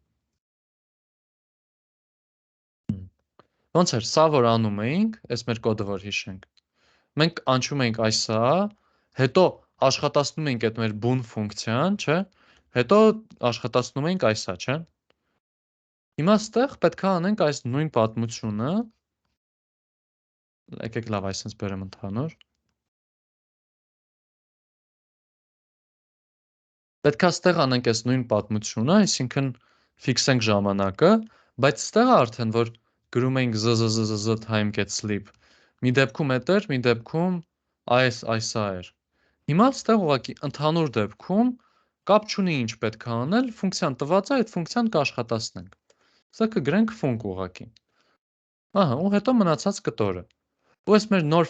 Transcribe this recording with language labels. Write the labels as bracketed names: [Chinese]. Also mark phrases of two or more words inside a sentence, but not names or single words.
[Armenian] Ոնց էր, սա որ անում էինք, այս մեր կոդը որ հիշենք։ Մենք անցում ենք այսա, հետո աշխատացնում ենք այդ մեր boon ֆունկցիան, չէ՞։ Հետո աշխատացնում ենք այսա, չէ՞։ Հիմա ստեղ պետք է անենք այս նույն պատմությունը։ Եկեք լավ այսպես բերեմ ընդհանուր։ Պետք է ստեղ անենք այս նույն պատմությունը, այսինքն ֆիքսենք ժամանակը, բայց ստեղ արդեն որ գրում ենք zzzz [English] time get sleep։ [Armenian] Մի դեպքում էդ էր, մի դեպքում այսա էր։ Հիմա ստեղ ուղղակի ընդհանուր դեպքում կապ չունի ինչ պետք է անել, ֆունկցիան տված է, այդ ֆունկցիան կաշխատացնենք։ Սա կգրենք func ուղղակի։ Ահա, ու հետո մնացած կտորը։ Ու այս մեր նոր